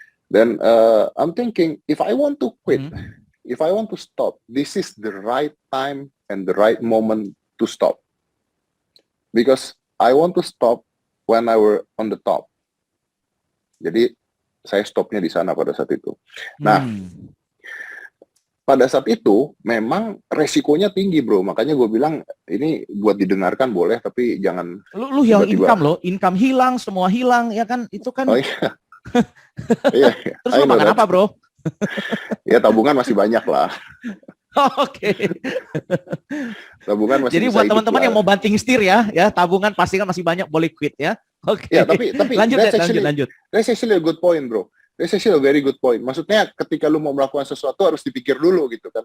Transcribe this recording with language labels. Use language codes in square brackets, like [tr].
[en] Dan I'm thinking, if I want to quit, if I want to stop, this is the right time and the right moment to stop. Because I want to stop when I were on the top. [id] Jadi saya stopnya di sana pada saat itu. Nah, pada saat itu memang resikonya tinggi bro, makanya gue bilang ini buat didengarkan boleh, tapi jangan. Lu hilang income hilang, semua hilang, ya kan? Itu kan. Oh iya. Iya. Terus lu makan apa bro? Ya tabungan masih banyak lah. Oke. Tabungan masih. Jadi buat teman-teman yang mau banting setir ya tabungan pasti kan masih banyak, boleh quit ya. Oke. Ya tapi lanjut. [en] That's actually a good point bro. That's actually a very good point. [id] Maksudnya ketika lu mau melakukan sesuatu harus dipikir dulu gitu kan.